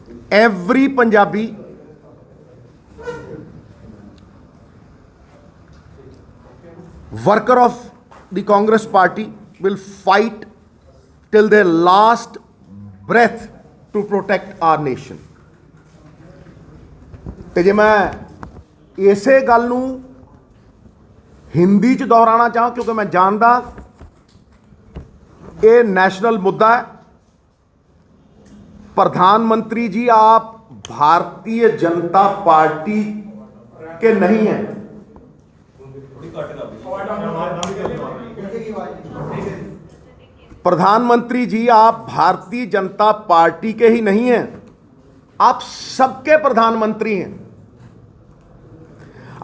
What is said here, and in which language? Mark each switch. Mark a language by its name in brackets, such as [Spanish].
[English] Every Punjabi worker of the Congress party will fight till their last breath to protect our nation. [Punjabi] ਤੇ ਜੇ ਮੈਂ ਇਸੇ ਗੱਲ ਨੂੰ ਹਿੰਦੀ 'ਚ ਦੁਹਰਾਉਣਾ ਚਾਹਾਂ ਕਿਉਂਕਿ ਮੈਂ ਜਾਣਦਾ ਇਹ [Hindi] नेशनल मुद्दा है। प्रधानमंत्री जी आप भारतीय जनता पार्टी के नहीं हैं। प्रधानमंत्री जी आप भारतीय जनता पार्टी के ही नहीं हैं, आप सबके प्रधानमंत्री हैं।